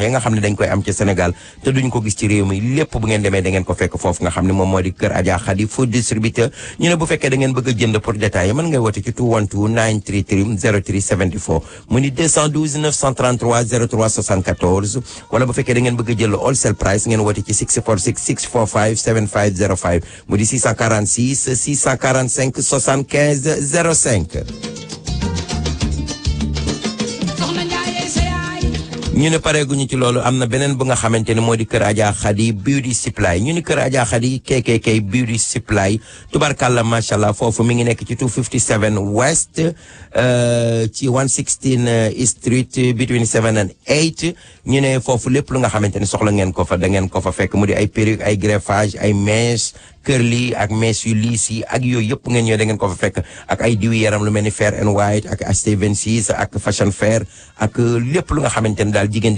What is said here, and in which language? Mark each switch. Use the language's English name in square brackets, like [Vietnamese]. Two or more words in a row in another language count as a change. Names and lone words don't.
[Wolof] yi nga xam ne dañ koy am ci Sénégal te duñ ko gis ci réew mi lépp bu ngeen demee da ngeen ko fekk foofu nga xam ne moom moo di kër Adja Khady food distributeur ñu ne bu fekkee da ngeen bëgg a jënd [French] pour détailler [Wolof] mën ngay woote ci 212 933 0374 mu ni 212 933 03 74 wala bu fekkee da ngeen bëgg a jël [English] wholesale price [Wolof] ngeen woote ci 646 645 7505 mu di 646 645 75 05 ñu ne pareeguñu ci loolu am na beneen bu nga xamante ne moo di kër Adja Khady beauty supply ñu ni kër Adja Khady KKK beauty supply tubarkalla [Arabic] ما شاء الله [Wolof] foofu mi ngi nekk ci 257 West ci 116 Street [English] between 7 and 8 [Wolof] ñu ne foofu lépp lu nga xamante ne soxla ngeen ko fa da ngeen ko fa fekk mu di ay perruque ay greffage ay mèche curly ak mèche yu liis yi ak yooyu yëpp ngeen ñëw da ngeen ko fa fekk ak ay diwi yaram lu mel ni Fair and White ak HT26 ak Fashion Fair ak lépp lu nga xamante ne daal jigéen